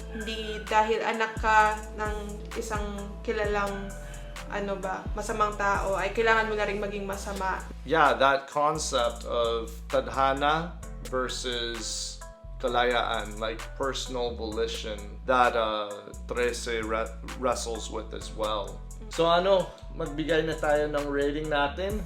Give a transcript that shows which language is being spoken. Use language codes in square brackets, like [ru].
[tl] Hindi dahil anak ka ng isang kilalang masamang tao, ay kailangan mo na rin maging masama. [en] Yeah, that concept of tadhana versus kalayaan, personal volition, that Trese wrestles with as well. [tl] So ano, magbigay na tayo ng rating natin.